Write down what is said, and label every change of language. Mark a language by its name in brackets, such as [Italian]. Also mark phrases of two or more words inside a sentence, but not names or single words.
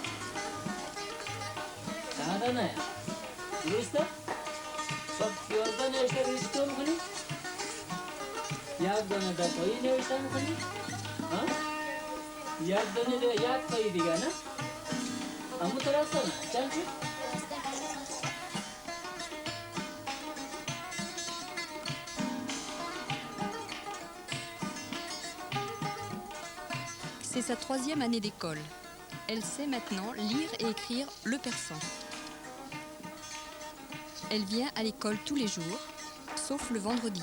[Persian] 10 دانه درسته؟ خب 11 نوشته رو چطور میکنی؟ یک دانه 10 تایی نوشته میکنی؟ یک دانه 1 تایی دیگه نه؟ همون درسته نه؟ چند شد؟ [French] C'est sa 3e année d'école. Elle sait maintenant lire et écrire le persan. Elle vient à l'école tous les jours, sauf le vendredi.